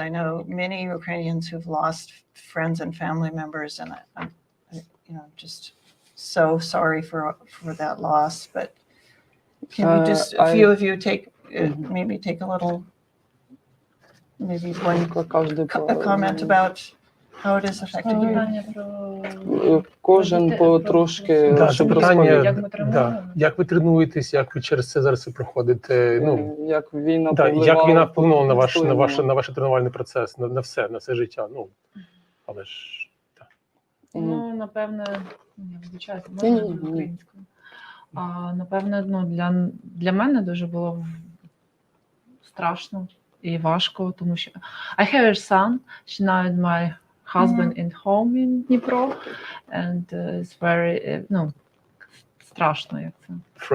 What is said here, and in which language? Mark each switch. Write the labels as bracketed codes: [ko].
[en] I know many Ukrainians who've lost friends and family members, and I'm just so sorry for that loss. But can you just a few of you maybe take a little, maybe one comment about how it has affected you? [uk] Кожен потрошки, щоб питання, як ви тренуєтесь, як ви через це зараз проходите? Ну, як війна вплинула на ваш тренувальний процес, на все життя. Ну, але ж так. Ну, напевне, звичайно, можна українською. Напевне, для мене дуже було страшно і важко, тому що [en] I have a son, now my husband in home in Dnipro, and it's very, [uk] страшно, як це.